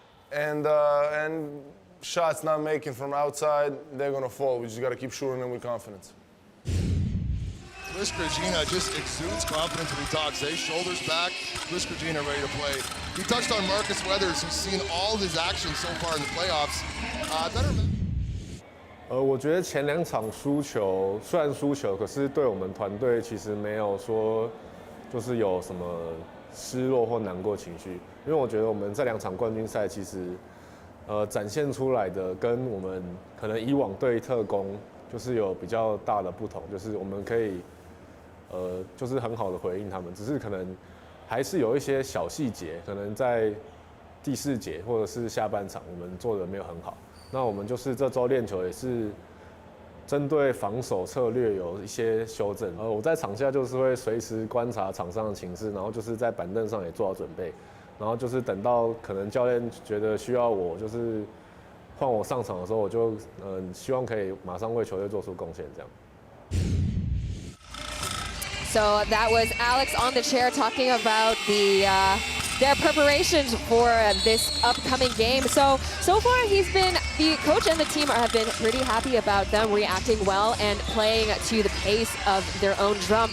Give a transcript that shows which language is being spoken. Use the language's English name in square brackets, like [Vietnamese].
[English] And shots not making from outside, they're going to fall. We just got to keep shooting them with confidence. Chris Krajina just exudes confidence when he talks. Shoulders back, Chris Krajina ready to play. He touched on Marcus Weathers, who's seen all of his action so far in the playoffs. [Chinese] 我觉得前2场输球，虽然输球，可是对我们团队其实没有说就是有什么失落或难过情绪，因为我觉得我们这2场冠军赛其实展现出来的跟我们可能以往对特攻就是有比较大的不同，就是我们可以就是很好的回应他们，只是可能还是有一些小细节，可能在第4节或者是下半场我们做的没有很好。那我们就是这周练球也是针对防守策略有一些修正。我在场下就是会随时观察场上的情势，然后就是在板凳上也做好准备，然后就是等到可能教练觉得需要我就是换我上场的时候，我就希望可以马上为球队做出贡献这样。 [English] So that was Alex on the chair talking about their preparations for this upcoming game. So far the coach and the team have been pretty happy about them reacting well and playing to the pace of their own drum.